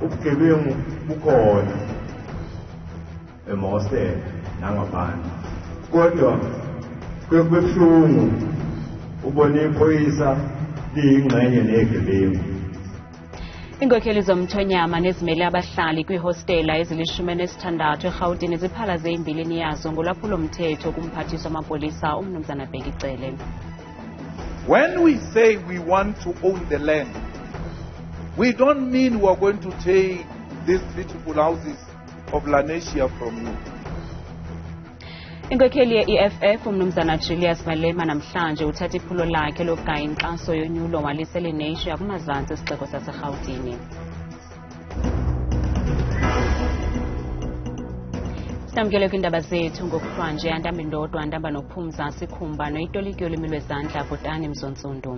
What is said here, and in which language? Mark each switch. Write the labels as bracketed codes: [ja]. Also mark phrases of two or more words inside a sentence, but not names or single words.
[zu] ubugebengu bukhona emhostele nangaphandle kodwa kubuhlungu ubona iphoyisa liyingxenye negebengu. [xh] Iinkokheli zomthonyama nezimele abahlali kwiihostela ezili-16 eRhawutini ziphalaze imbilini yazo ngolwaphulo mthetho kumphathiswa wamapolisa umnumzana Bhekicele. [en] When we say we want to own the land, we don't mean we are going to take these beautiful houses of Lenesia from you. [xh] Inkokheli ye-I-EFF umnumzana Julius Malema namhlanje uthatha iphulo lakhe lokugay'inkxaso yonyulo waliseLenesia kumazantsi esixeko saseRhawutini. Sitamkele kwiindaba zethu ngokuthiwa nje andamba indodwa andamba nophumza sikhumba noyitoliki yolwimi lwezandla Bhotani Mzontsundu.